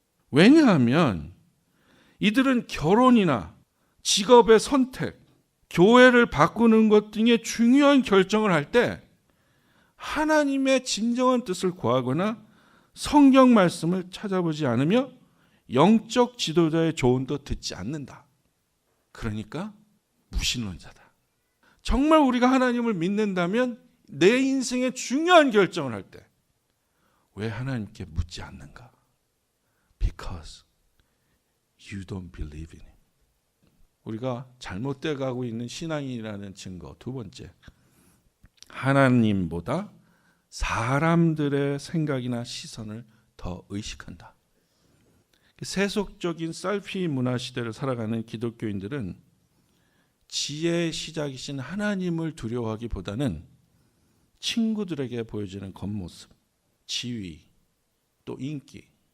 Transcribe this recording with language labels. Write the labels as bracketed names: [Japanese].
[Korean] 왜냐하면 이들은 결혼이나 직업의 선택, 교회를 바꾸는 것 등의 중요한 결정을 할 때 하나님의 진정한 뜻을 구하거나 성경 말씀을 찾아보지 않으며 영적 지도자의 조언도 듣지 않는다. 그러니까 무신론자다. 정말 우리가 하나님을 믿는다면 내 인생의 중요한 결정을 할 때 왜 하나님께 묻지 않는가? [English] Because you don't believe in him. [Korean] 우리가 잘못돼 가고 있는 신앙이라는 증거. 두 번째, 하나님보다 사람들의 생각이나 시선을 더 의식한다. 세속적인 셀피 문화 시대를 살아가는 기독교인들은 지혜의 시작이신 하나님을 두려워하기보다는 친구들에게 보여주는 겉모습, 지위, 또 인기.